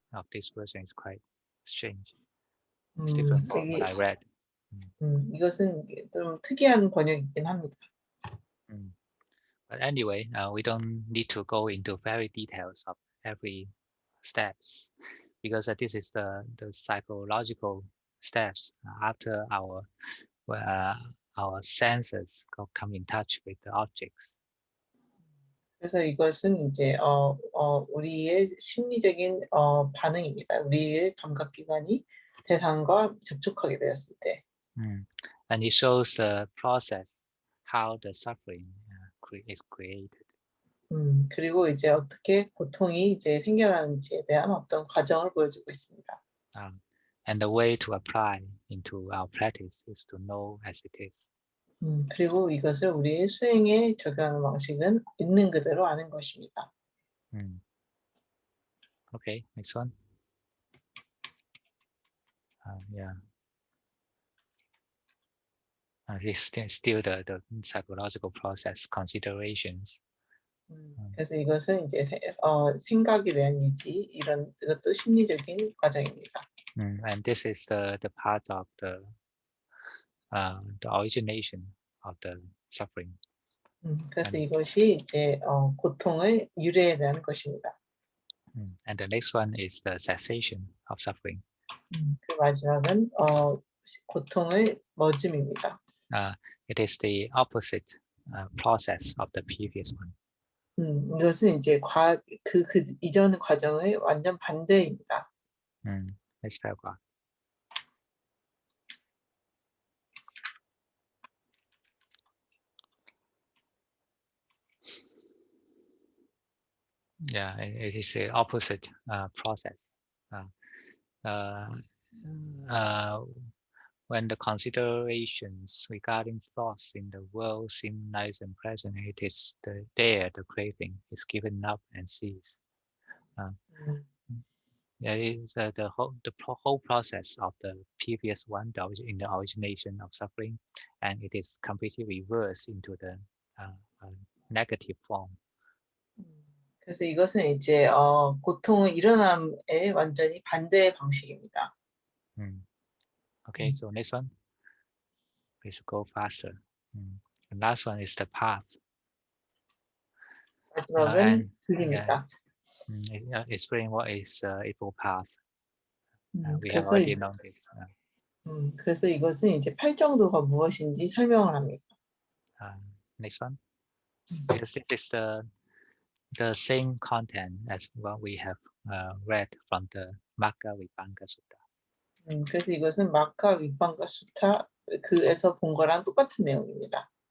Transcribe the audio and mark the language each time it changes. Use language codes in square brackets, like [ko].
[en] of this version is quite strange. It's different from what I read. [ko] 이것은 좀 특이한 번역이긴 합니다. [en] But anyway, we don't need to go into very details of every steps, because this is the psychological steps after our senses come in touch with the objects. [ko] 그래서 이것은 이제 우리의 심리적인 반응입니다. 우리의 감각기관이 대상과 접촉하게 되었을 때. [en] And it shows the process, how the suffering is created. [ko] 그리고 이제 어떻게 고통이 이제 생겨나는지에 대한 어떤 과정을 보여주고 있습니다. [en] And the way to apply into our practice is to know as it is. [ko] 그리고 이것을 우리의 수행에 적용하는 방식은 있는 그대로 아는 것입니다. [en] Okay, next one. Yeah. It's still the psychological process considerations. [ko] 그래서 이것은 이제 생각에 대한 유지 이런 것도 심리적인 과정입니다. [en] And this is the part of the origination of the suffering. [ko] 그래서 이것이 이제 고통의 유래에 대한 것입니다. [en] And the next one is the cessation of suffering. [ko] 그 마지막은 고통의 멎음입니다. [en] It is the opposite process of the previous one. [ko] 이것은 이제 그 이전 과정의 완전 반대입니다. [en] Next paragraph. Yeah, it is the opposite process. When the considerations regarding thoughts in the world seem nice and pleasant, it is there the craving is given up and ceased. It is the whole process of the previous one, in the origination of suffering, and it is completely reversed into the negative form. [ko] 그래서 이것은 이제 고통의 일어남에 완전히 반대의 방식입니다. [en] Okay, so next one. Please go faster. The last one is the path. [ko] 마지막은 길입니다. [en] Explain what is Eightfold Path. We have [ko] 그래서 [en] already known this. [ko] 그래서 이것은 이제 팔정도가 무엇인지 설명을 합니다. [en] Next one. Because this is the same content as what we have read from the Magga Vibhanga Sutta. [ko] 그래서 이것은 마카 위방가 수타 그에서 본 거랑 똑같은 내용입니다.